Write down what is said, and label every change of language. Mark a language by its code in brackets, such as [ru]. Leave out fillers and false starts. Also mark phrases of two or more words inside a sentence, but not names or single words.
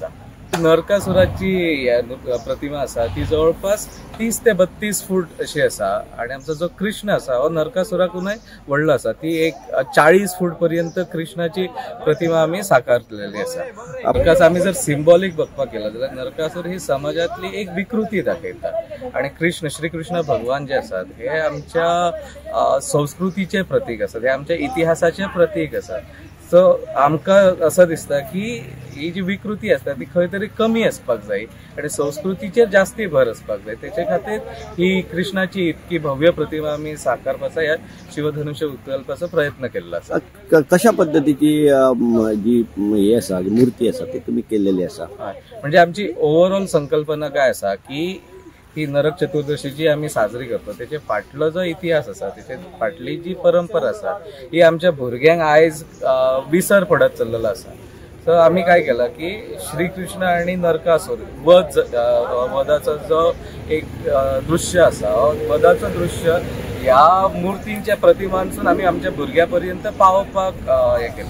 [kok] नरकासुराची प्रतिमा आसा ती जवळपास 30 ते 32 फूट अशी आसा आणि आमचो जो कृष्ण आसा हो नरकासुराकूनय व्हडलो आसा. ती एक 40 फूट पर्यंत कृष्णाची प्रतिमा आम्ही साकारलेली आसा. बिकॉज आम्ही जर सिंबॉलिक बघपाक गेला जाल्यार नरकासूर ही समाजातली एक विकृती दाखयता आणि श्रीकृष्ण भगवान जे असतात हे आमच्या संस्कृतीचे प्रतीक असतात, हे आमच्या इतिहासाचे प्रतीक असतात. सो आमकां असं दिसता की ही जी विकृती असता ती खंय तरी कमी असपाक जाय आणि संस्कृतीचेर जास्ती भर असपाक जाय. त्याच्या खातीर ही कृष्णाची इतकी भव्य प्रतिमा आमी साकारपाचो ह्या शिवधनुष्य उखलपाचो प्रयत्न केल्लो आसा. कशा पद्धतीची जी हे आसा मूर्ती आसा ती तुम्ही केलेली आसा? म्हणजे आमची ओव्हरऑल संकल्पना काय आसा की ही नरक चतुर्दशी जी आम्ही साजरी करतो त्याचे फाटलो जो इतिहास असा त्याचे फाटली जी परंपरा असा ही आमच्या भुरग्यांक आयज विसर पडत चल्लेलो असा. सो आम्ही काय केलं की श्रीकृष्ण आणि नरकासूर वधाचं जो एक दृश्य असा वधाचं दृश्य ह्या मूर्तींच्या प्रतिमांसून आम्ही आमच्या भुरग्यापर्यंत पावपाक हे केलं.